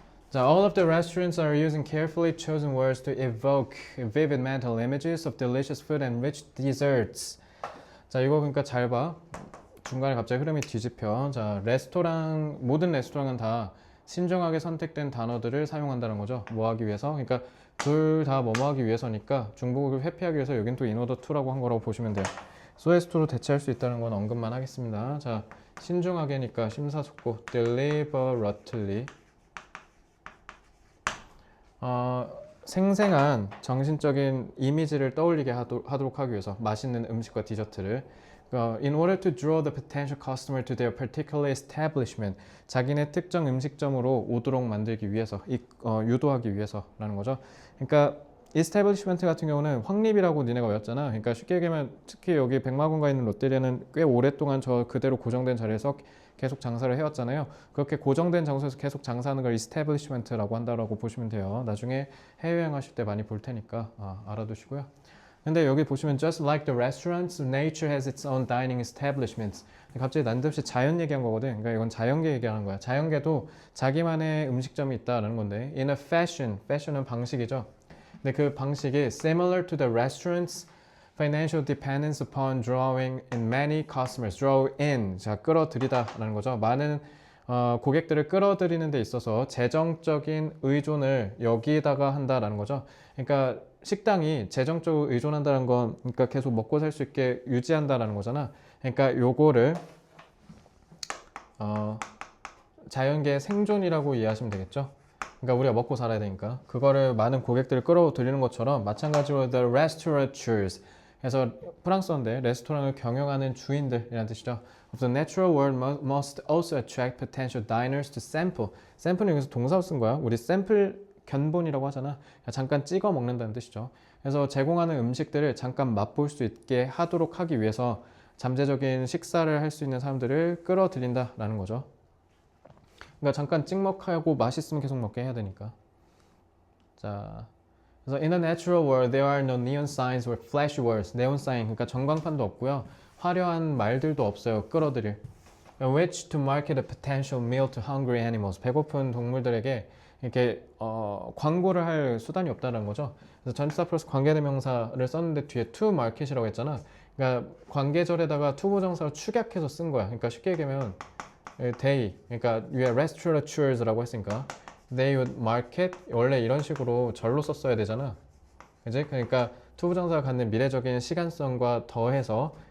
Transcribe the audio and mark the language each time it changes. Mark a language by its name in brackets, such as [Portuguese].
[English] 자, all of the restaurants are using carefully chosen words to evoke vivid mental images of delicious food and rich desserts. [Korean] 자, 이거 그러니까 잘 봐. 중간에 갑자기 흐름이 뒤집혀. 자, 모든 레스토랑은 다 신중하게 선택된 단어들을 사용한다는 거죠. 뭐 하기 위해서? 그러니까 둘 다 뭐뭐 하기 위해서니까 중복을 회피하기 위해서 여긴 또 인오더 2라고 한 거라고 보시면 돼요. 소에스토로 대체할 수 있다는 건 언급만 하겠습니다. 자, 신중하게니까 심사숙고 deliberately. 생생한 정신적인 이미지를 떠올리게 하도록 하기 위해서 맛있는 음식과 디저트를 [English] in order to draw the potential customer to their particular establishment [Korean] 자기네 특정 음식점으로 오도록 만들기 위해서 유도하기 위해서라는 거죠. 그러니까 establishment 같은 경우는 확립이라고 니네가 외웠잖아. 그러니까 쉽게 얘기하면 특히 여기 백마군가 있는 롯데리아는 꽤 오랫동안 저 그대로 고정된 자리에서 계속 장사를 해왔잖아요. 그렇게 고정된 장소에서 계속 장사하는 걸 establishment라고 한다라고 보시면 돼요. 나중에 해외여행 하실 때 많이 볼 테니까 알아두시고요. 근데 여기 보시면 [English] just like the restaurants, nature has its own dining establishments. [Korean] 갑자기 난데없이 자연 얘기한 거거든. 그러니까 이건 자연계 얘기하는 거야. 자연계도 자기만의 음식점이 있다라는 건데 in a fashion은 방식이죠. 근데 그 방식이 [English] similar to the restaurants financial dependence upon drawing in many customers. [Korean] draw in, 자, 끌어들이다라는 거죠. 많은 고객들을 끌어들이는 데 있어서 재정적인 의존을 여기에다가 한다라는 거죠. 그러니까 식당이 재정적으로 의존한다는 건 그러니까 계속 먹고 살 수 있게 유지한다라는 거잖아. 그러니까 요거를 자연계의 생존이라고 이해하시면 되겠죠. 그러니까 우리가 먹고 살아야 되니까 그거를 많은 고객들을 끌어들이는 것처럼 마찬가지로 the restaurateurs 그래서 프랑스어인데 레스토랑을 경영하는 주인들이라는 뜻이죠. [English] Of the natural world must also attract potential diners to sample. [Korean] sample는 여기서 동사로 쓴 거야. 우리 샘플 견본이라고 하잖아. 잠깐 찍어 먹는다는 뜻이죠. 그래서 제공하는 음식들을 잠깐 맛볼 수 있게 하도록 하기 위해서 잠재적인 식사를 할 수 있는 사람들을 끌어들인다라는 거죠. 그러니까 잠깐 찍먹하고 맛있으면 계속 먹게 해야 되니까. 자, 그래서 [English] in a natural world there are no neon signs or flash words. [Korean] 네온 사인, 그러니까 전광판도 없고요. 화려한 말들도 없어요. 끌어들일. [English] which to market a potential meal to hungry animals. [Korean] 배고픈 동물들에게 이렇게 광고를 할 수단이 없다는 거죠. 그래서 전치사 플러스 관계대명사를 썼는데 뒤에 to market이라고 했잖아. 그러니까 관계절에다가 to 보정사를 축약해서 쓴 거야. 그러니까 쉽게 얘기하면 they, 그러니까 [English] you are restaurateurs [Korean] 라고 했으니까 [English] they would market [Korean] 원래 이런 식으로 절로 썼어야 되잖아. 그지? 그러니까 to 부정사가 갖는 미래적인 시간성과 더해서